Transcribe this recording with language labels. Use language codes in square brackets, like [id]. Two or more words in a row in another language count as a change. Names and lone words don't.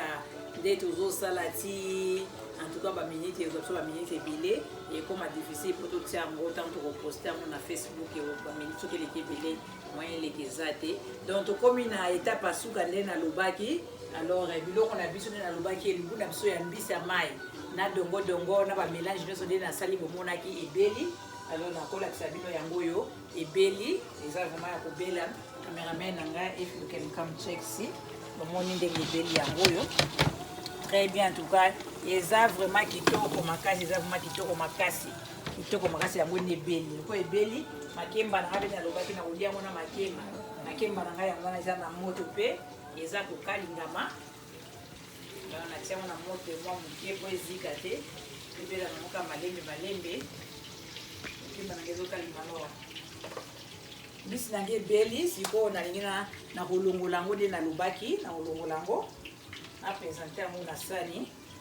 [ln] nde tozosala ti [fr] en tout cas [ln] baminite ezwa biso baminite ebele ekoma difficile mpo totia yango ntango tokoposte yango na Facebook baminite soki eleki ebele moyen eleki eza te donc tokomi na étape asuka nde nalobaki alors biloko na biso nde nalobaki elubu na biso ya mbisi ya mai na dongo na bamélange nyonso nde nasali bomonaki ebeli alors nakolakisa bino yango oyo ebeli eza vraiment ya kobela cameraman na ngai [en] if you can come check [ln] si bomoni ndenge ebeli yango oyo [fr] très bien en tout cas [ln] eza vraiment kitoko makasi eza vraiment kitoko makasi yango nde ebeli loko ebeli makemba na ngai mpe nalobaki na kolia yango na makemba na ngai yango wana eza na moto mpe eza kokalingama natia yango na moto mwa moke po ezika te ebela nango ka malembe makemba na ngai ezokalingama mbisi na ngai ebeli sikoyo nalingi na kolongola yango nde nalobaki na kolongola yango napresente yango na sani